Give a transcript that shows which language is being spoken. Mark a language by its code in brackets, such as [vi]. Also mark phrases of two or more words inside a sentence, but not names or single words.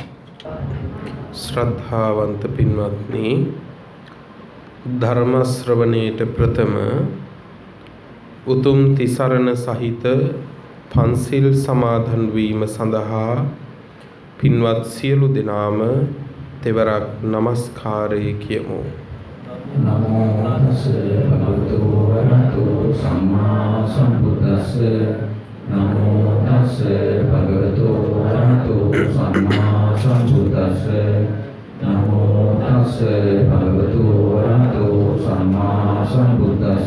[si] ශ්‍රද්ධාවන්ත පින්වත්නි, ධර්ම ශ්‍රවණයට ප්‍රථම උතුම් තිසරණ සහිත පන්සිල් සමාදන් වීම සඳහා පින්වත් සියලු දෙනාම තෙවරක් নমස්කාරය කියමු. [pi] නමෝ තස්ස භගවතු වරහතෝ සම්මා සම්බුද්දස්ස නමෝ තස්ස භගවතු වරහතෝ සම්මා සම්බුද්දස්ස නමෝ තස්ස භගවතු වරහතෝ සම්මා සම්බුද්දස්ස